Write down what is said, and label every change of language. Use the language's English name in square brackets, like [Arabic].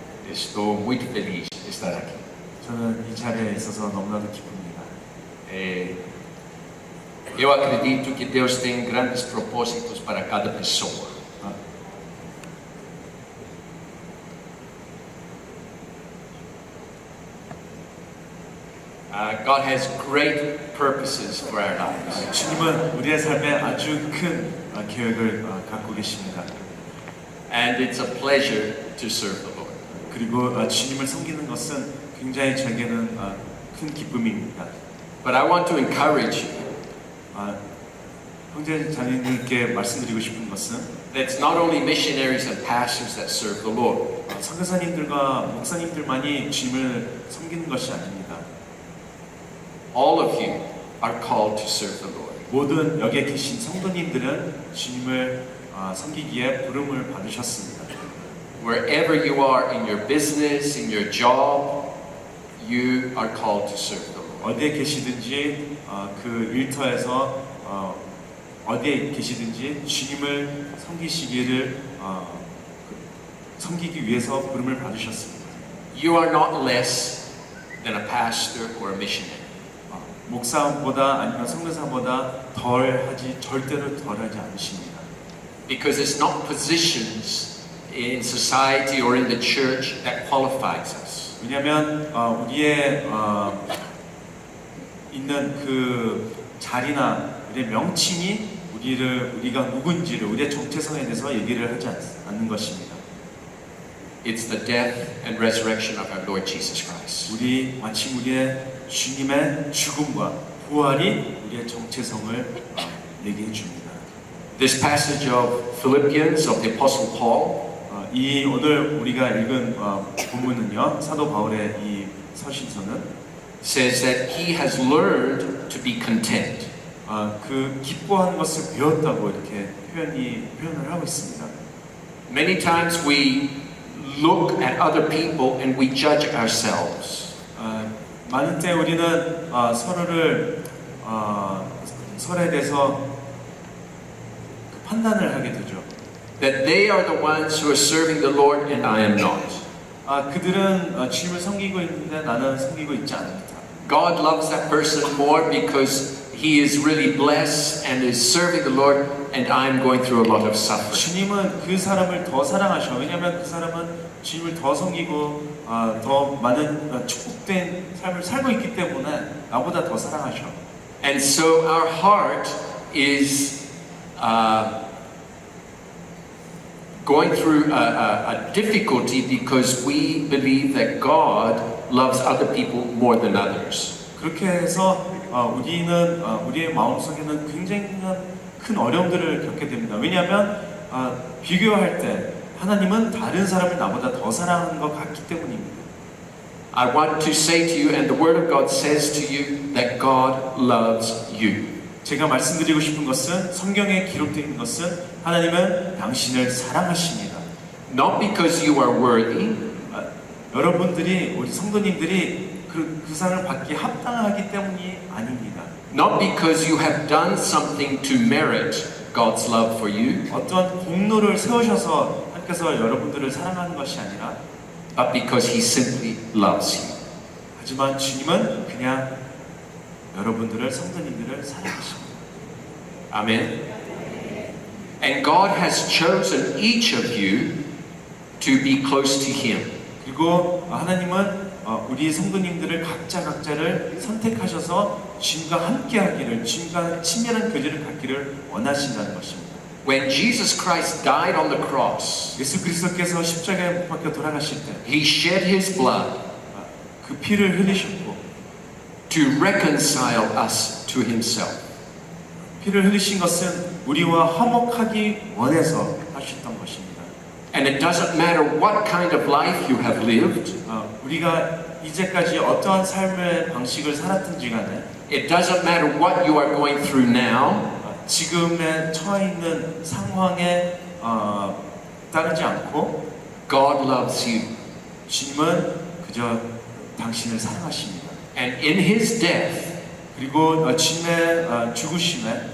[Portuguese] Estou muito feliz de estar aqui. [Korean] 저는 이 자리에 있어서 너무나도 기쁩니다. [Portuguese] Eu acredito que Deus tem grandes propósitos para cada pessoa. [English] God has great purposes for our lives. [Korean] 주님은 우리의 삶에 아주 큰 계획을 갖고 계십니다. [English] And it's a pleasure to serve the Lord. [Korean] 그리고 주님을 섬기는 것은 굉장히 저에게는 큰 기쁨입니다. [English] But I want to encourage you [Korean] 형제 자매님께 말씀드리고 싶은 것은 [English] that it's not only missionaries and pastors that serve the Lord. [Korean] 선교사님들과 목사님들만이 주님을 섬기는 것이 아닙니다. [English] All of you are called to serve the Lord. [Korean] 모든 여기에 계신 성도님들은 주님을 섬기기에 부름을 받으셨습니다. [English] Wherever you are in your business, in your job, you are called to serve the Lord. [Korean] 어디에 계시든지 그 일터에서 어디에 계시든지 주님을 섬기시기를 섬기기 위해서 부름을 받으셨습니다. [English] You are not less than a pastor or a missionary. [Korean] 목사보다 아니면 선교사보다 절대로 덜하지 않으십니다. [English] Because it's not positions in society or in the church that qualifies us. [Korean] 왜냐하면 우리의 있는 그 자리나 우리의 명칭이 우리가 누군지를 우리의 정체성에 대해서 얘기를 하지 않는 것입니다. [English] It's the death and resurrection of our Lord Jesus Christ. [Korean] 마침 우리의 주님의 죽음과 부활이 우리의 정체성을 내게 해줍니다. [English] This passage of Philippians of the Apostle Paul [Korean] 오늘 우리가 읽은 본문은요 사도 바울의 이 서신서는 [English] says that he has learned to be content. [Korean] 그 기뻐하는 것을 배웠다고 이렇게 표현을 하고 있습니다. [English] Many times we look at other people and we judge ourselves. [Korean] 많은 때 우리는 서로에 대해서 판단을 하게 되죠. [English] That they are the ones who are serving the Lord and I am not. [Korean] 그들은 주님을 섬기고 있는데 나는 섬기고 있지 않다. [English] God loves that person more because he is really blessed and is serving the Lord and I'm going through a lot of suffering. [Korean] 주님은 그 사람을 더 사랑하셔. 왜냐하면 그 사람은 주님을 더 섬기고 더 많은 축복된 삶을 살고 있기 때문에 나보다 더 사랑하셔. [English] And so our heart is going through a difficulty because we believe that God loves other people more than others. [Korean] 그렇게 해서 우리는 우리의 마음속에는 굉장히 큰 어려움들을 겪게 됩니다. 왜냐하면 비교할 때 하나님은 다른 사람을 나보다 더 사랑하는 것 같기 때문입니다. [English] I want to say to you, and the Word of God says to you, that God loves you. [Korean] 제가 말씀드리고 싶은 것은 성경에 기록되어 있는 것은 하나님은 당신을 사랑하십니다. [English] Not because you are worthy, [Korean] 여러분들이 우리 성도님들이 그 상을 받기 합당하기 때문이 아닙니다. [English] not because you have done something to merit God's love for you, [Korean] 어떠한 공로를 세우셔서 하나님께서 여러분들을 사랑하는 것이 아니라 [English] but because He simply loves you. [Korean] 하지만 주님은 그냥 여러분들을 성도님들을 사랑하십니다. [English] Amen. And God has chosen each of you to be close to Him. [Korean] 그리고 하나님은 우리 성도님들을 각자를 선택하셔서 주님과 함께하기를, 주님과 친밀한 교제를 갖기를 원하신다는 것입니다. [English] When Jesus Christ died on the cross, [Korean] 예수 그리스도께서 십자가에 못 박혀 돌아가실 때 [English] He shed His blood [Korean] 그 피를 흘리셨고 [English] to reconcile us to Himself. [Korean] 피를 흘리신 것은 우리와 화목하기 원해서 하셨던 것입니다. [English] And it doesn't matter what kind of life you have lived. [Korean] 우리가 이제까지 어떠한 삶의 방식을 살았든지 간에 [English] It doesn't matter what you are going through now. [Korean] 지금에 처해 있는 상황에 따르지 않고 [English] God loves you. [Korean] 주님은 그저 당신을 사랑하십니다. [English] And in His death, [Korean] 그리고 주님의 죽으심에